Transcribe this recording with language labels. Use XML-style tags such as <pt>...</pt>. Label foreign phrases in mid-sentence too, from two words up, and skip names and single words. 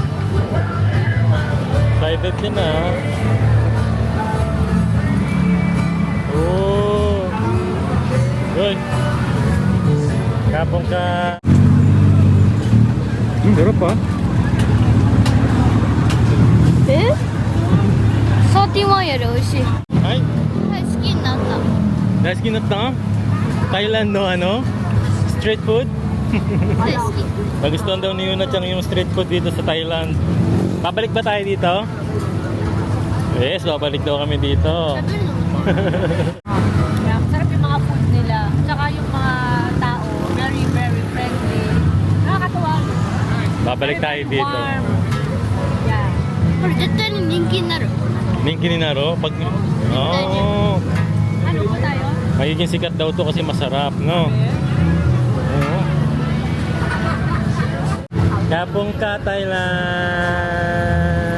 <tl>Excited ka na. Oh.</tl> <en>Good. Kapong ka.</en> <tl>Sarap pa.</tl> <ja>サーティワンより美味しい。</ja> <tl>Ay,</tl> <ja>はい、好きになった。</ja> <tl>dahil kinata. Thailand no ano?</tl> <en>Street food.</en> <ja>はい、好き。</ja> <tl>Nagustuhan daw ni Yuna Chang yung</tl> <en>street food</en> <tl>dito sa Thailand. Babalik ba tayo dito? Yes, babalik daw kami dito.</tl> <ja>食べるのも</ja> <en>Yeah,</en> <tl>masarap yung mga food nila. Tsaka yung mga tao,</tl> <en>very, very friendly.</en> <tl>Nakakatawa. Babalik tayo</tl> <en>Very</en> <tl>dito.</tl> <en>warm. Yeah.</en> <ja>これ絶対に人気になる。 Ningki ni Naro? Pag... Oh.</ja> <tl>Ano po tayo? Magiging sikat daw to kasi masarap, no? Oo. Kapong ka, Thailand!</tl>